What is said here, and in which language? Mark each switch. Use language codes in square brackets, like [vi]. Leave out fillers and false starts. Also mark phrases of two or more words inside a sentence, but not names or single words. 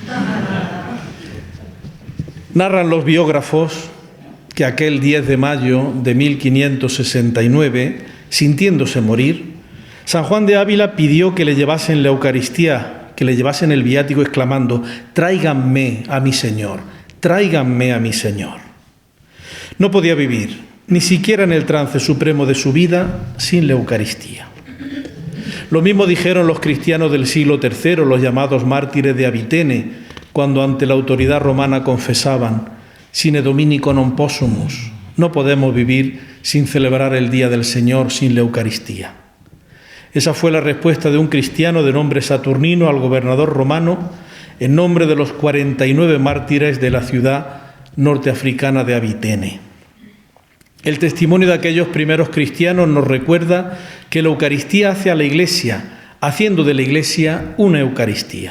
[es] Narran los biógrafos que aquel 10 de mayo de 1569, sintiéndose morir, San Juan de Ávila pidió que le llevasen la Eucaristía, que le llevasen el viático exclamando: «Tráiganme a mi Señor, tráiganme a mi Señor». No podía vivir, ni siquiera en el trance supremo de su vida, sin la Eucaristía. [la] Lo mismo dijeron los cristianos del siglo III, los llamados mártires de Avitene, cuando ante la autoridad romana confesaban: «Sine Dominico non possumus», [es] no podemos vivir sin celebrar el Día del Señor, sin la Eucaristía. Esa fue la respuesta de un cristiano de nombre Saturnino al gobernador romano en nombre de los 49 mártires de la ciudad norteafricana de Avitene. El testimonio de aquellos primeros cristianos nos recuerda que la Eucaristía hace a la Iglesia, haciendo de la Iglesia una Eucaristía.